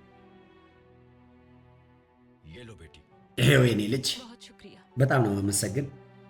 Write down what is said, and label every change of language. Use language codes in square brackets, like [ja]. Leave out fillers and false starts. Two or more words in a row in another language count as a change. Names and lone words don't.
[hi] ये लो बेटी। [am] ይሄው የኔ ልጅ [hi] बहुत शुक्रिया [am] በጣም ነው የማመሰግን።